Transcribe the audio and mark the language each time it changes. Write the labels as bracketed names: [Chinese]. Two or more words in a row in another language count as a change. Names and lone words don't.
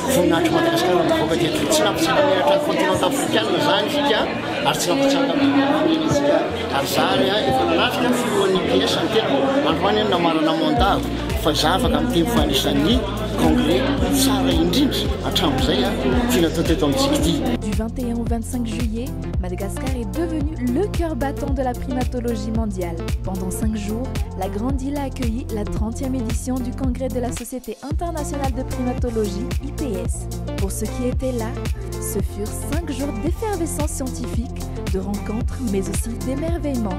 [Malagasy] mahafinaritra Madagasikara mivoaka teto tsy nampitsika miaratra ny [French] continent africaine [Malagasy] zany isika ary tsy nampitsaka isika ary zany efa natrika ny filohan'ny IPS ny tena androany namarana mandat fa za afaka miteny fa anisan'ny congrès tsara indrindra hatramin'izay tiana atao teto amintsika ity. [French] Du 21 au 25 juillet, Madagascar est devenu le cœur battant de la primatologie mondiale. Pendant 5 jours, la grande île a accueilli la 30e édition du congrès de la Société internationale de primatologie, IPS. Pour ceux qui étaient là, ce furent 5 jours d'effervescence scientifique, de rencontres, mais aussi d'émerveillement.